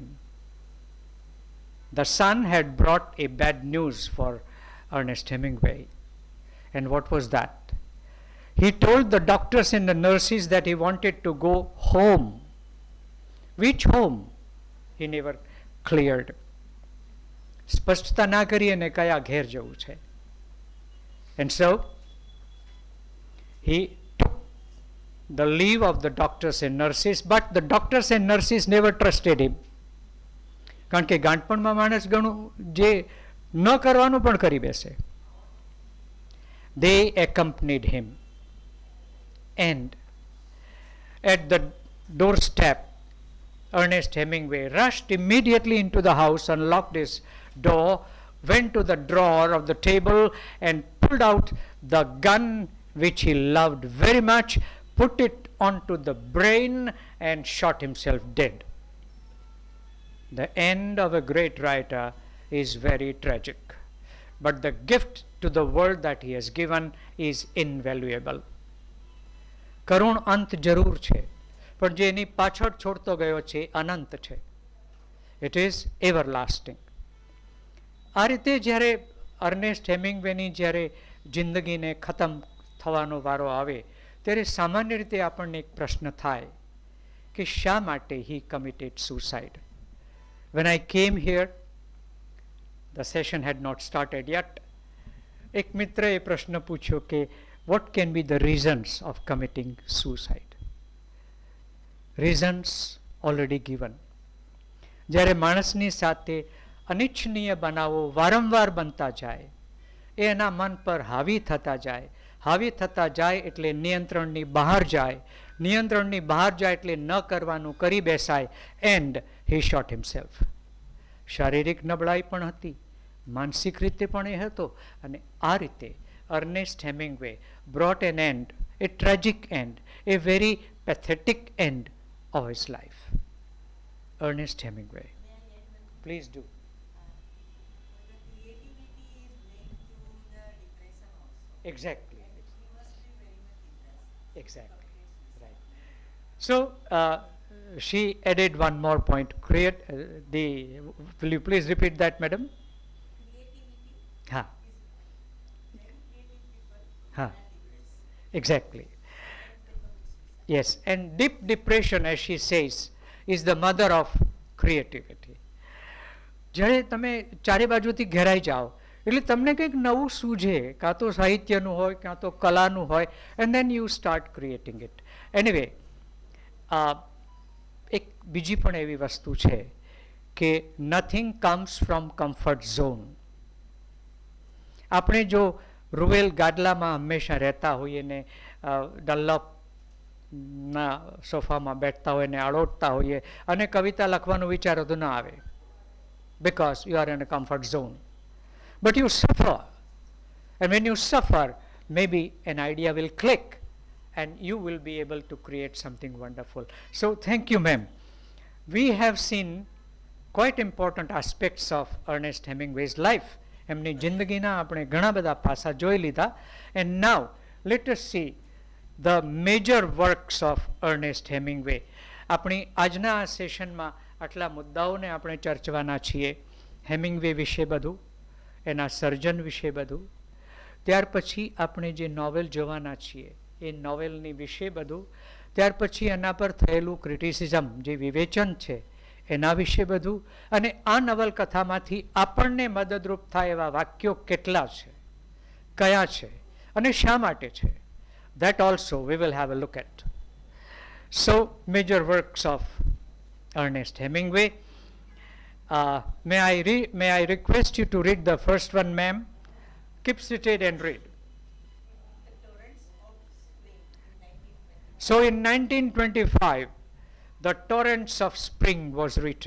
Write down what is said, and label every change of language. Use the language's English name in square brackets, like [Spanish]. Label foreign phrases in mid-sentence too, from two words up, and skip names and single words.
[English] The sun had brought a bad news for Ernest Hemingway. And what was that? He told the doctors and the nurses that he wanted to go home. Which home? He never cleared. [Gujarati] સ્પષ્ટતા ના કરી અને કયા ઘેર જવું છે. [English] And so he took the leave of the doctors and nurses, but the doctors and nurses never trusted him. [Gujarati] કારણ કે ગાંઠપણમાં માણસ ઘણું જે ન કરવાનું પણ કરી બેસે. [English] They accompanied him, and at the doorstep, Ernest Hemingway rushed immediately into the house, unlocked his door, went to the drawer of the table and pulled out the gun which he loved very much, put it onto the brain and shot himself dead. The end of a great writer is very tragic, but the gift to the world that he has given is invaluable. [Gujarati] કરુણ અંત જરૂર છે, પણ જે એની પાછળ છોડતો ગયો છે અનંત છે. [English] It is everlasting. [Gujarati] આ રીતે જ્યારે અર્નેસ્ટ હેમિંગવેની જ્યારે જિંદગીને ખતમ થવાનો વારો આવે ત્યારે સામાન્ય રીતે આપણને એક પ્રશ્ન થાય કે શા માટે [English] he committed suicide. When I came here, the session had not started yet. [Gujarati] એક મિત્રએ પ્રશ્ન પૂછ્યો કે [English] what can be the reasons of committing suicide? Reasons already given. [Gujarati] જ્યારે માણસની સાથે અનિચ્છનીય બનાવો વારંવાર બનતા જાય, એ એના મન પર હાવી થતા જાય એટલે નિયંત્રણની બહાર જાય, નિયંત્રણની બહાર જાય એટલે ન કરવાનું કરી બેસાય, [English] and he shot himself. [Gujarati] શારીરિક નબળાઈ પણ હતી, માનસિક રીતે પણ એ હતો, અને આ રીતે અર્નેસ્ટ હેમિંગવે [English] brought an end, a tragic end, a very pathetic end of his life. Ernest Hemingway. Please do. Exactly. Exactly. Right. So she added one more point. Will you please repeat that, madam? Ha. Ha. Exactly. Yes. And deep depression, as she says, is the mother of creativity. [Gujarati] જ્યારે તમે ચારે બાજુથી ઘેરાઈ જાઓ એટલે તમને કંઈક નવું સૂઝે, કાં તો સાહિત્યનું હોય, કાં તો કલાનું હોય, [English] and then you start creating it. Anyway, [Gujarati] એક બીજી પણ એવી વસ્તુ છે કે [English] nothing comes from comfort zone. [Gujarati] આપણે જો રૂવેલ ગાદલામાં હંમેશા રહેતા હોઈએ ને ડલ્લપના સોફામાં બેઠતા હોય ને આળોટતા હોઈએ અને કવિતા લખવાનું વિચારો તો ના આવે, [English] because you are in a comfort zone. But you suffer, and when you suffer, maybe an idea will click and you will be able to create something wonderful. So thank you, ma'am. We have seen quite important aspects of Ernest Hemingway's life. [Gujarati] એમની જિંદગીના આપણે ઘણા બધા પાસા જોઈ લીધા. [English] And now let us see the major works of Ernest Hemingway. [Gujarati] આપણી આજના આ સેશનમાં આટલા મુદ્દાઓને આપણે ચર્ચવાના છીએ. હેમિંગવે વિશે બધું, એના સર્જન વિશે બધું. ત્યાર પછી આપણે જે નોવેલ જોવાના છીએ એ નોવેલની વિશે બધું. ત્યાર પછી એના પર થયેલું ક્રિટિસિઝમ જે વિવેચન છે એના વિશે બધું. અને આ નવલકથામાંથી આપણને મદદરૂપ થાય એવા વાક્યો કેટલા છે, કયા છે અને શા માટે છે, [English] that also we will have a look at. So, major works of Ernest Hemingway. May I request you to read the first one, ma'am? Keep seated and read. So in 1925, The Torrents of Spring was written.